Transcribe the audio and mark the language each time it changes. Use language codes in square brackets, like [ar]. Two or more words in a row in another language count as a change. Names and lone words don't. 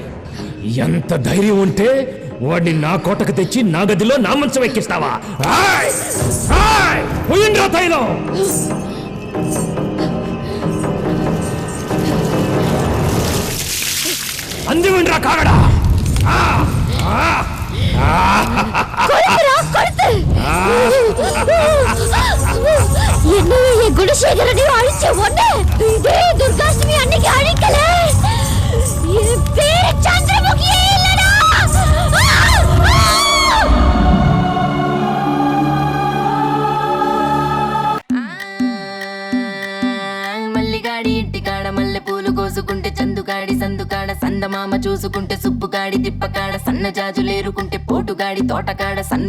[te] ఎంత ధైర్యం ఉంటే వాడిని నా కోటకు తెచ్చి నా గదిలో నా మంచం ఎక్కిస్తావా? పోయిండ్రా తైలం. అందివిండ్రా కాగడా. [ta] என்னையே என் குணசேகரனையும் அழிச்ச ஒண்ணு இதே துர்காஷ்டமி அன்னைக்கு அழிக்கல. என் பேரு சந்திரமுகியே இல்லடா. [te] మల్లిగాడి ఇంటికాడ మల్లె పూలు కోసుకుంటే చందుగాడి సందుకాడ సందమామ చూసుకుంటే సుప్పుగాడి తిప్పకాడ సన్న జాజులేరుకుంటే పోటుగాడి తోటకాడ సన్ను